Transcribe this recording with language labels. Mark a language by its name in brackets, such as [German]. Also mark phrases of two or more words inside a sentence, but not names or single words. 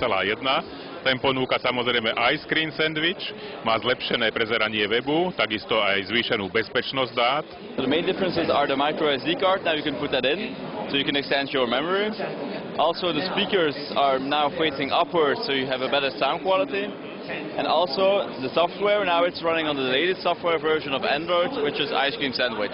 [Slovak] Ten ponúka samozrejme aj [English] screen sandwich, [Slovak] má zlepšené prezeranie webu, takisto aj zvýšenú bezpečnosť dát. [English] The main differences are the micro SD card, now you can put that in, so you can extend your memory. Also the speakers are now facing upwards, so you have a better sound quality. And also the software, now it's running on the latest software version of Android, which is Ice Cream Sandwich.